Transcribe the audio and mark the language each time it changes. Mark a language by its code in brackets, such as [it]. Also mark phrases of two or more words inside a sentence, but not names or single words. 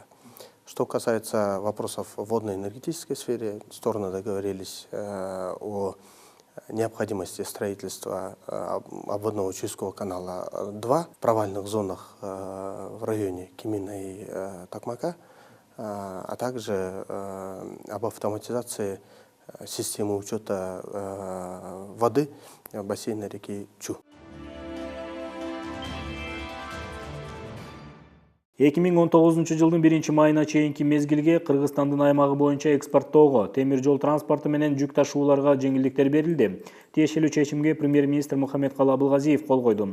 [ru] Что касается вопросов в водно-энергетической сфере, стороны договорились о необходимости строительства обводного Чуйского канала 2 в провальных зонах в районе Кемина и Токмака, а также об автоматизации системы учета воды бассейна реки Чу. [ky] 2019 жылдын 1-майына чейинки мезгилге Кыргызстандын аймагы боюнча экспорттоого, темир жол транспорту менен жүк ташууларга жеңилдиктер берилди. Тиешелүү чечимге премьер-министр Мухаммедкалы Абылгазиев кол койду.